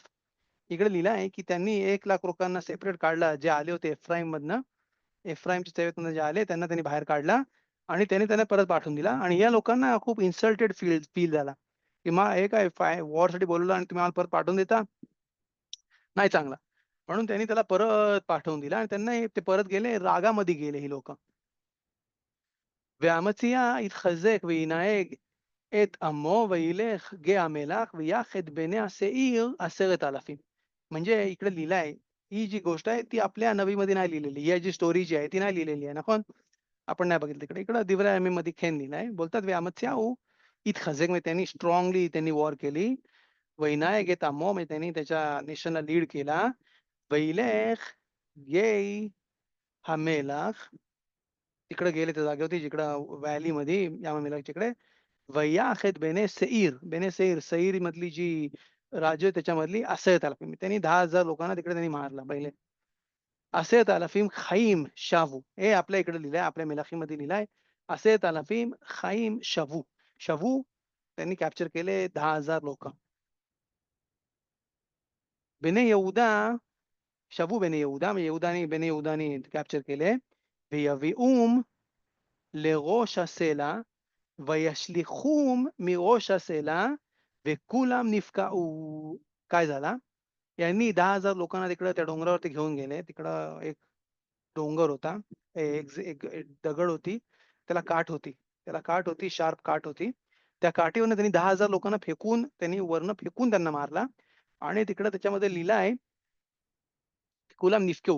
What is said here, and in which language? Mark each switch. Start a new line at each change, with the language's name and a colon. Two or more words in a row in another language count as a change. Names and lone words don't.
Marathi: इकडे लिहिलं आहे की त्यांनी 1,00,000 लोकांना सेपरेट काढला, जे आले होते एफ्राईममधनं. एफ्राईमच्या तेवेतनं जे आले त्यांना त्यांनी बाहेर काढला आणि त्यांना परत पाठवून दिला आणि या लोकांना खूप इन्सल्टेड फील झाला, की हे काय वॉरसाठी बोलवलं आणि तुम्ही आम्हाला परत पाठवून देता? नाही चांगला. म्हणून त्यांनी त्याला परत पाठवून दिलं आणि त्यांना ते परत गेले, रागामध्ये गेले ही लोकं.
Hebrew: "ואמציה יתחזק וינהג את עמו וילך גיא המלח ויחד בני השעיר 10,000."
Marathi: म्हणजे इकडे लिहिलं आहे, ही जी गोष्ट आहे ती आपल्या नबीमध्ये नाही लिहिलेली. ही जी स्टोरी जी आहे ती नाही लिहिलेली आहे, נכון? आपण नाही बघितलं तिकडे. इकडं दिव्या यमीमध्ये खेन लिहिलं आहे. बोलतात "ואמציה יתחזק", म्हणजे त्यांनी स्ट्रॉंगली त्यांनी वॉर केली. "וינהג את עמו", म्हणजे त्यांनी त्याच्या नेशनला लीड केला.
Hebrew: "וילך גיא המלח",
Marathi: तिकडे गेले त्या जागेवरती जिकडं व्हॅलीमध्ये यामामेलाच्या इकडे.
Hebrew: "ויך את בני שעיר", בני שעיר,
Marathi: सईर मधली जी राज्य आहे त्याच्यामधली असह्यत आला. त्यांनी 10,000 लोकांना तिकडे त्यांनी मारला पहिले.
Hebrew: "עשרת אלפים חיים שבו."
Marathi: हे आपल्या इकडे लिहिलंय, आपल्या मेलाखीमध्ये लिहिलंय.
Hebrew: "עשרת אלפים חיים שבו."
Marathi: शवू त्यांनी कॅप्चर केले 10,000 लोकं.
Hebrew: בני יהודה שבו בני יהודה
Marathi: म्हणजे यहूदानी बेने यहूदानी कॅप्चर केले.
Hebrew: "ויביאום לראש הסלע וישליכום מראש הסלע וכולם נפקעו."
Marathi: काय झाला? यांनी 10,000 लोकांना तिकडं त्या डोंगरावरती घेऊन गेले. तिकडं एक डोंगर होता. एक दगड होती. त्याला काठ होती. त्याला काठ होती, शार्प काठ होती. त्या काठीवरनं त्यांनी 10,000 लोकांना फेकून त्यांनी वरनं फेकून त्यांना मारला आणि तिकडं त्याच्यामध्ये लिहिलं आहे,
Hebrew: "כולם נפקעו."